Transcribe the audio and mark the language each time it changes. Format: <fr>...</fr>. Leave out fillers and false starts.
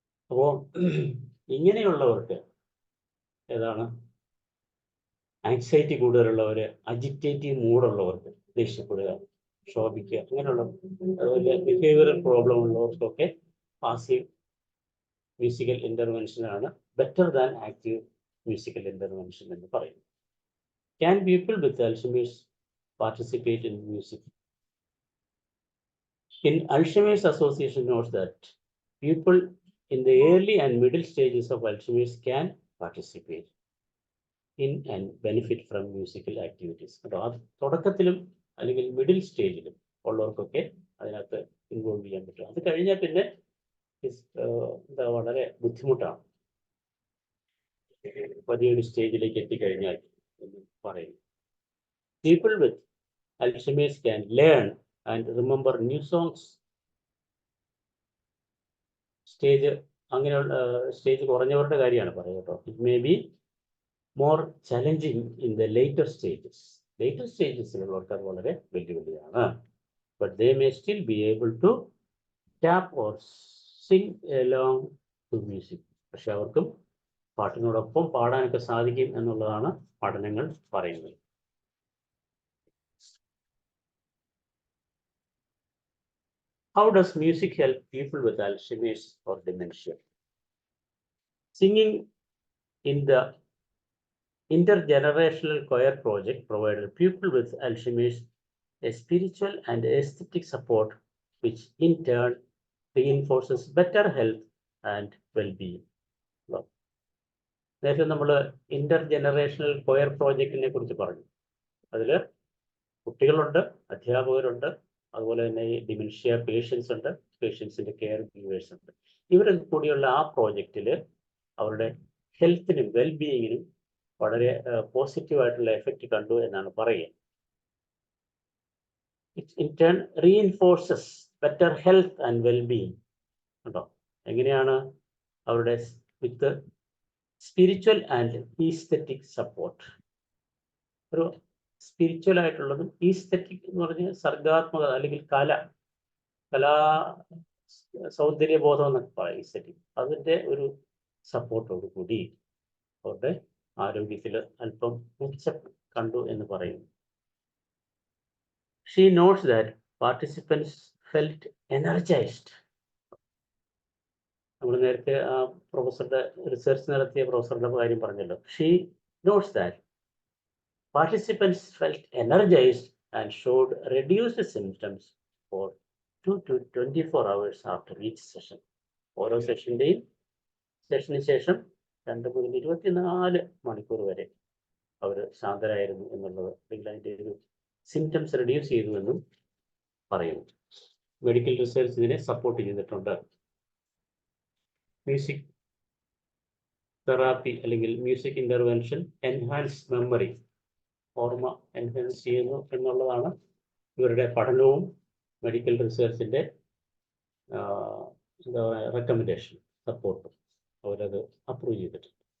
<ml>അപ്പോൾ ഇങ്ങനെയുള്ളവർക്ക് ഏതാണ് ആങ്സൈറ്റി കൂടുതലുള്ളവർ, അജിറ്റേറ്റീവ് മൂഡുള്ളവർക്ക്, ദേഷ്യപ്പെടുക, ക്ഷോഭിക്കുക, അങ്ങനെയുള്ള, അതുപോലെ behavioural problem ഉള്ളവർക്കൊക്കെ passive musical ഇൻ്റർവെൻഷനാണ്</ml> <en>better than active musical intervention</en> <ml>എന്ന് പറയുന്നു.</ml> <en>Can people with Alzheimer's participate in music? In Alzheimer's Association notes that people in the early and middle stages of Alzheimer's can participate in and benefit from musical activities.</en> <ml>അപ്പോൾ അത് തുടക്കത്തിലും അല്ലെങ്കിൽ middle സ്റ്റേജിലും ഉള്ളവർക്കൊക്കെ അതിനകത്ത് involve ചെയ്യാൻ പറ്റും. അത് കഴിഞ്ഞാൽ പിന്നെ എന്താ വളരെ ബുദ്ധിമുട്ടാണ് വലിയൊരു സ്റ്റേജിലേക്ക് എത്തിക്കഴിഞ്ഞാൽ എന്ന് പറയുന്നു.</ml> <en>People with Alzheimer's can learn and remember new songs.</en> <ml>അങ്ങനെയുള്ള സ്റ്റേജ് കുറഞ്ഞവരുടെ കാര്യമാണ് പറയുക കേട്ടോ.</ml> <en>It may be more challenging in the later stages.</en> <ml>Later സ്റ്റേജസിലുള്ളവർക്ക് അത് വളരെ വെല്ലുവിളിയാണ്.</ml> <en>But they may still be able to tap or sing along to music.</en> <ml>പക്ഷെ അവർക്കും പാട്ടിനോടൊപ്പം പാടാനൊക്കെ സാധിക്കും എന്നുള്ളതാണ് പഠനങ്ങൾ പറയുന്നത്.</ml> <en>How does music help people with Alzheimer's or dementia? Singing in the intergenerational choir project provided people with Alzheimer's a spiritual and aesthetic support, which in turn reinforces better health and well-being.</en> <ml>നേരത്തെ നമ്മൾ ഇന്റർജനറേഷണൽ coir പ്രോജക്റ്റിനെ കുറിച്ച് പറഞ്ഞു. അതിൽ കുട്ടികളുണ്ട്, അധ്യാപകരുണ്ട്, അതുപോലെ തന്നെ ഈ dementia patients ഉണ്ട്, പേഷ്യൻസിൻ്റെ കെയർ ഗീവേഴ്സ് ഉണ്ട്. ഇവരൊക്കെ കൂടിയുള്ള ആ പ്രോജക്റ്റിൽ അവരുടെ ഹെൽത്തിനും വെൽബീയിങ്ങിനും വളരെ പോസിറ്റീവായിട്ടുള്ള എഫക്റ്റ് കണ്ടു എന്നാണ് പറയുക.</ml> <en>It in turn reinforces better health and wellbeing.</en> <ml>കേട്ടോ, എങ്ങനെയാണ്? അവരുടെ</ml> <en>With spiritual and aesthetic support.</en> <ml>ഒരു സ്പിരിച്വൽ ആയിട്ടുള്ളതും ഈസ്തെറ്റിക് എന്ന് പറഞ്ഞാൽ സർഗാത്മകത അല്ലെങ്കിൽ കലാ സൗന്ദര്യബോധം എന്നൊക്കെ പറയാം. ഈസ്തെറ്റിക് അതിൻ്റെ ഒരു സപ്പോർട്ടോട് കൂടി അവരുടെ ആരോഗ്യത്തിൽ അല്പം മെച്ചം കണ്ടു എന്ന് പറയുന്നു.</ml> <en>She notes that participants felt energized.</en> <ml>നമ്മൾ നേരത്തെ ആ പ്രൊഫസറുടെ റിസർച്ച് നടത്തിയ പ്രൊഫസറുടെ കാര്യം പറഞ്ഞല്ലോ.</ml> <en>She notes that participants felt energized and showed reduced symptoms for 2 to 24 hours after each session.</en> <ml>ഓരോ സെഷന് ശേഷം 2 മുതൽ 24 മണിക്കൂർ വരെ അവർ ശാന്തരായിരുന്നു എന്നുള്ളത്, അല്ലെങ്കിൽ അതിൻ്റെ ഒരു സിംറ്റംസ് റെഡ്യൂസ് ചെയ്തു എന്നും പറയുന്നു. മെഡിക്കൽ റിസർച്ച് ഇതിനെ സപ്പോർട്ട് ചെയ്തിട്ടുണ്ട്. മ്യൂസിക് തെറാപ്പി അല്ലെങ്കിൽ മ്യൂസിക് ഇൻ്റർവെൻഷൻ എൻഹാൻസ് മെമ്മറി, ഓർമ്മ എൻഹാൻസ് ചെയ്യുന്നു എന്നുള്ളതാണ് ഇവരുടെ പഠനവും മെഡിക്കൽ റിസർച്ചിൻ്റെ എന്താ പറയുക റെക്കമെൻഡേഷൻ സപ്പോർട്ടും അവരത് അപ്രൂവ് ചെയ്തിട്ടുണ്ട്.</ml>